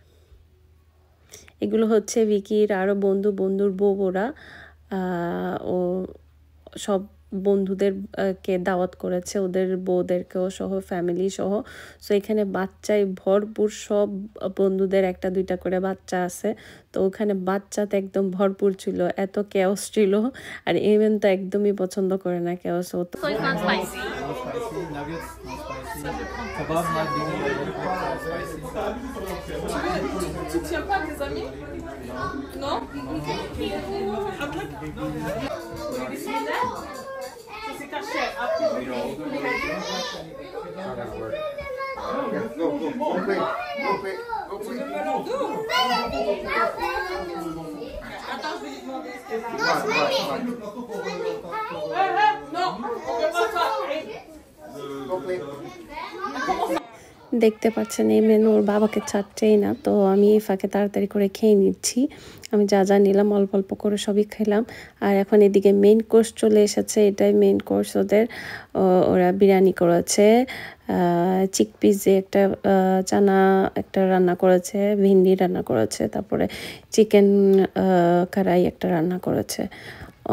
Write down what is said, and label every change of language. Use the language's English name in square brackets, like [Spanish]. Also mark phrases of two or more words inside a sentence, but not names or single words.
[Bangla] এগুলো হচ্ছে ভিকির আরও বন্ধুর বউ, ওরা ও সব বন্ধুদেরকে দাওয়াত করেছে, ওদের বউদেরকেও সহ, ফ্যামিলি সহ। সো এখানে বাচ্চায় ভরপুর, সব বন্ধুদের একটা দুইটা করে বাচ্চা আছে, তো ওখানে বাচ্চাতে একদম ভরপুর ছিল, এত কেওস ছিল। আর এমএন তো একদমই পছন্দ করে না কেওস। ও তো [English] Kebab not being spicy. [French] Tu tiens pas tes amis? Non? C'est caché. Après, attends, je vais lui demander ce qu'elle a. Non, on peut pas ça. [Bangla] দেখতে পাচ্ছেন এই মেনু ওর বাবাকে ছাড়ছেই না, তো আমি ফাঁকে তাড়াতাড়ি করে খেয়ে নিচ্ছি। আমি যা যা নিলাম অল্প অল্প করে সবই খেলাম। আর এখন এদিকে [English] main course [Bangla] চলে এসেছে, এটাই [English] main course [Bangla] ওদের। ওরা বিরিয়ানি করেছে, চিকপিস যে একটা চানা একটা রান্না করেছে, ভেন্ডি রান্না করেছে, তারপরে চিকেন কড়াই একটা রান্না করেছে।